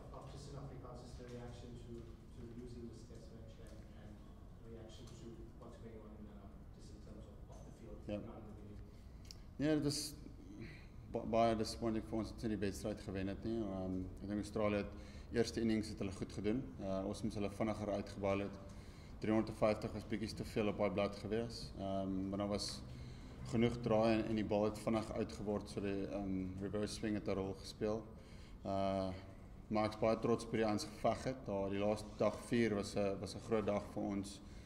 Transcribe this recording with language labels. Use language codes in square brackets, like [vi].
[en] Just in Afrikaans, is the reaction to losing this test match and reaction to what's going on just in terms of off the field? Yeah. Not in the video? [af] Ja, dis baie disappointing vir ons dat hulle die wedstryd gewen het nie. Ek dink Australië het eerste innings het hulle goed gedoen. Ons moes hulle vinniger uitgebal het. 350 was bietjie te veel op daai blad gewees. Maar daar was genoeg draai en die bal het vinnig uitgeword, so die reverse swing het 'n rol gespeel. Maar ek's baie trots op die ouens geveg het. Die laaste dag 4 was 'n groot dag vir ons.